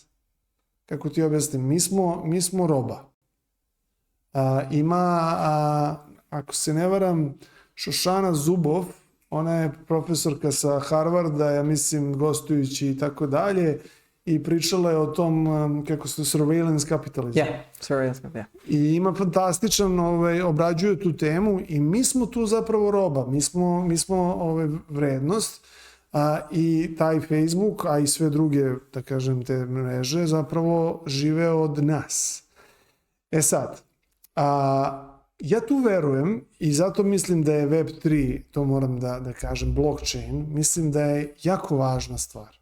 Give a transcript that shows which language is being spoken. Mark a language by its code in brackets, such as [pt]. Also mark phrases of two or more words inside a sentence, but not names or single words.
[sr] Kako ti objasnim? Mi smo roba. Ako se ne varam, Šošana Zuboff, ona je profesorka sa Harvarda, ja mislim gostujući i tako dalje, i pričala je o tom, kako se [en] surveillance capitalism. Surveillance capitalism. [sr] I ima fantastičan, obrađuje tu temu i mi smo tu zapravo roba, mi smo vrednost, i taj Facebook, a i sve druge, da kažem, te mreže zapravo žive od nas. E sad, ja tu verujem i zato mislim da je Web3, to moram da kažem, blockchain, mislim da je jako važna stvar.